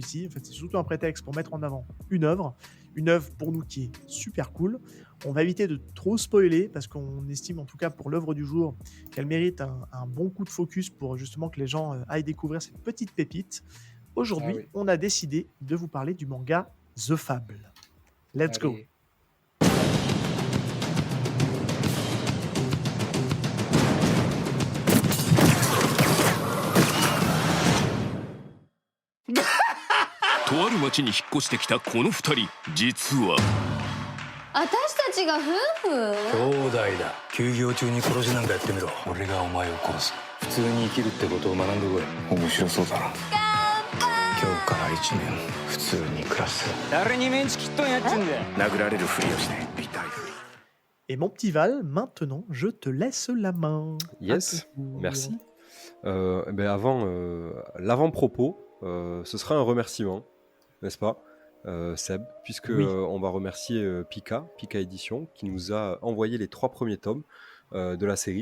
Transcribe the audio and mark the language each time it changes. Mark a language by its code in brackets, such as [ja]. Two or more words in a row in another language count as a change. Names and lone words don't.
[fr] En fait, c'est surtout un prétexte pour mettre en avant une œuvre pour nous qui est super cool. On va éviter de trop spoiler parce qu'on estime en tout cas pour l'œuvre du jour qu'elle mérite un bon coup de focus pour justement que les gens aillent découvrir cette petite pépite. Aujourd'hui, Ah oui. on a décidé de vous parler du manga The Fable. [en] Let's go. [fr] Allez. [ja] とある町に引っ越してきたこの二人、実は私たちが夫婦？兄弟だ。休業中に殺しなんかやってみろ。俺がお前を殺す。普通に生きるってことを学んでこい。面白そうだな。今日から1年普通に暮らす誰にメンチ切っとんやっちゅうんだよ殴られるふりをして痛いふり [fr] Et mon petit Val, maintenant, je te laisse la main. Yes, À ton tour. merci. Avant, l'avant-propos, ce sera un remerciement, n'est-ce pas, Seb, puisque Oui. on va remercier Pika Édition, qui nous a envoyé les 3 premiers tomes de la série.